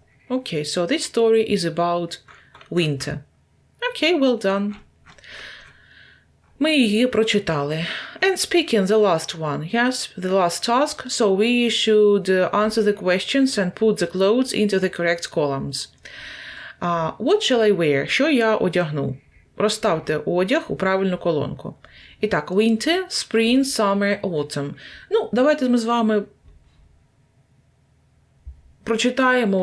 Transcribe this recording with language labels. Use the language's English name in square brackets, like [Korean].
[English] Okay, so this story is about winter. Okay, well done. [Ukrainian] Ми її прочитали. [English] And speaking the last one, yes, the last task, so we should answer the questions and put the clothes into the correct columns. What shall I wear? [Ukrainian] Що я одягну? Розставте одяг у правильну колонку. І так, winter, spring, summer, autumn. Ну, давайте ми з вами прочитаємо.